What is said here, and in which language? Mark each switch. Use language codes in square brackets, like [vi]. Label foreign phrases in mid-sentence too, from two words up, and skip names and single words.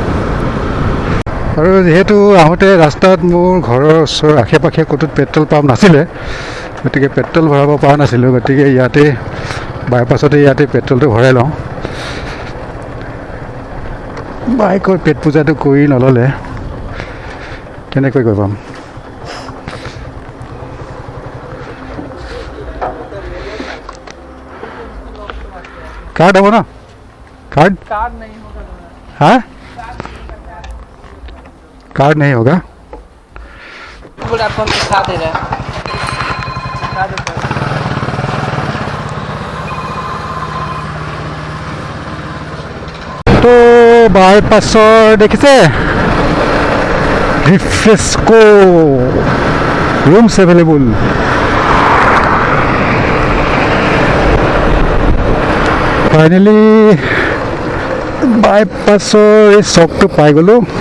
[as] আৰু যিহেতু আহোঁতে ৰাস্তাত মোৰ ঘৰৰ ওচৰৰ আশে পাশে ক'তো পেট্ৰল পাম্প নাছিলে, গতিকে পেট্ৰল ভৰাব পৰা নাছিলোঁ। গতিকে ইয়াতে বাইপাছতে ইয়াতে পেট্ৰলটো ভৰাই লওঁ। বাইকৰ পেট পূজাটো কৰি নল'লে কেনেকৈ গৈ পাম। [hi] कार्ड हो ना, कार्ड नहीं होगा। हाँ, कार्ड नहीं होगा। आपको दिखा दे रहा है, [as] तो বাইপাছৰ দেখিছে ৰিফ্ৰেস্কো [en] rooms available. [as] ফাইনেলি বাইপাছৰ এই চকটো পাই গ'লোঁ।